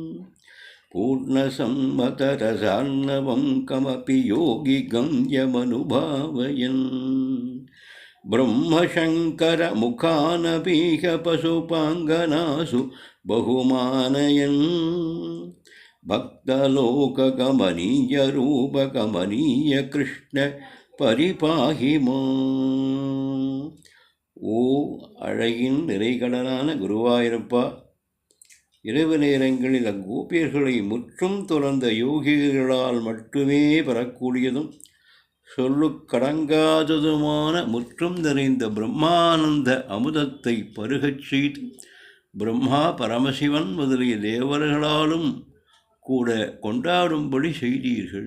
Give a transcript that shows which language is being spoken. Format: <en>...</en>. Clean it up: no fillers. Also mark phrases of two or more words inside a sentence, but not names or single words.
<sa>पूर्णसम्मतरसार्णवं कमपि योगि गम्यमनुभावयन् ब्रह्मशङ्करमुखानपीह पशुपाङ्गनासु बहुमानयन् भक्तलोककमनीयरूपकमनीय कृष्ण परिपाहि माम्.</sa> <ta>ஓ அழகின் நிறைகடலான குருவாயூரப்பா, இரவு நேரங்களில் அக்கோபியர்களை முற்றும் துறந்த யோகிகளால் மட்டுமே பெறக்கூடியதும் சொல்லுக்கடங்காததுமான முற்றும் நிறைந்த பிரம்மானந்த அமுதத்தை பருகச் செய்து பிரம்மா பரமசிவன் முதலிய தேவர்களாலும் கூட கொண்டாடும்படி செய்தீர்கள்.</ta>